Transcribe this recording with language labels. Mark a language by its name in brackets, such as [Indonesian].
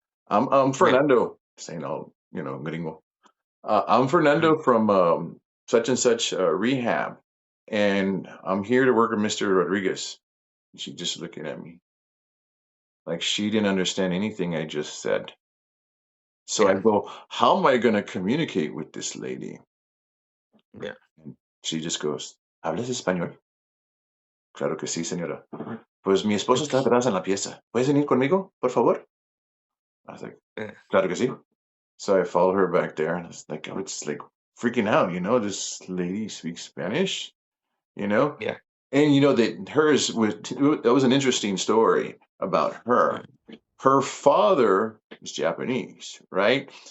[English] I'm Fernando, saying all, gringo. I'm Fernando from such and such rehab, and I'm here to work with Mr. Rodriguez. She just looking at me like she didn't understand anything I just said. So I go, how am I going to communicate with this lady? Yeah. And she just goes, [Spanish] ¿Hablas español? Claro que sí, señora. Pues mi esposo está atrás en la pieza. ¿Puedes venir conmigo, por favor? [English] I was like, Yeah. [Spanish] claro que sí. [English] So I followed her back there, and I was like freaking out, this lady speaks Spanish, you know? Yeah. And that hers was that was an interesting story about her. Her father is Japanese, right?